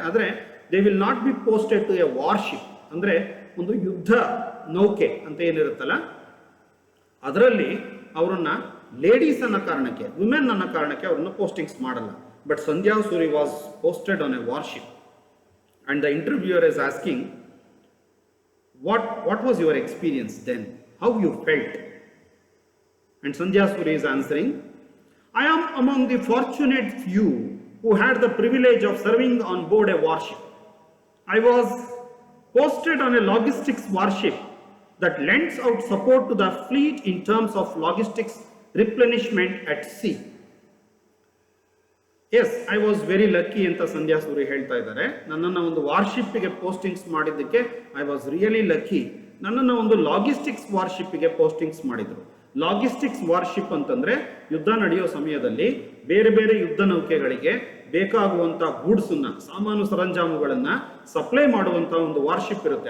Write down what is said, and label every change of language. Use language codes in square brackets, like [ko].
[kn] ಆದರೆ [en] they will not be posted to a warship, [kn] ಅಂದರೆ ಒಂದು ಯುದ್ಧ ನೌಕೆ ಅಂತ ಏನಿರುತ್ತಲ್ಲ ಅದರಲ್ಲಿ ಅವರನ್ನ ಲೇಡೀಸ್ ಅನ್ನೋ ಕಾರಣಕ್ಕೆ, ವುಮೆನ್ ಅನ್ನೋ ಕಾರಣಕ್ಕೆ ಅವ್ರನ್ನ ಪೋಸ್ಟಿಂಗ್ಸ್ ಮಾಡಲ್ಲ. [en] But Sandhya Suri was posted on a warship and the interviewer is asking what was your experience then, how you felt? And Sandhya Suri is answering, I am among the fortunate few who had the privilege of serving on board a warship. I was posted on a logistics warship that lends out support to the fleet in terms of logistics replenishment at sea. Yes, I was very lucky [kn] ಅಂತ ಸಂಧ್ಯಾ ಸೂರಿ ಹೇಳ್ತಾ ಇದ್ದಾರೆ. ನನ್ನನ್ನು ಒಂದು ವಾರ್ಶಿಪ್ಗೆ postings ಮಾಡಿದ್ದಕ್ಕೆ [en] I was really lucky. [kn] ನನ್ನನ್ನು ಒಂದು ಲಾಗಿಸ್ಟಿಕ್ಸ್ ವಾರ್ಶಿಪ್ಗೆ postings ಮಾಡಿದರು. ಲಾಗಿಸ್ಟಿಕ್ಸ್ warship ಅಂತಂದ್ರೆ ಯುದ್ಧ ನಡೆಯೋ ಸಮಯದಲ್ಲಿ ಬೇರೆ ಬೇರೆ ಯುದ್ಧ ನೌಕೆಗಳಿಗೆ ಬೇಕಾಗುವಂತ ಗೂಡ್ಸನ್ನ, ಸಾಮಾನು ಸರಂಜಾಮುಗಳನ್ನ ಸಪ್ಲೈ ಮಾಡುವಂತ ಒಂದು ವಾರ್ಶಿಪ್ ಇರುತ್ತೆ.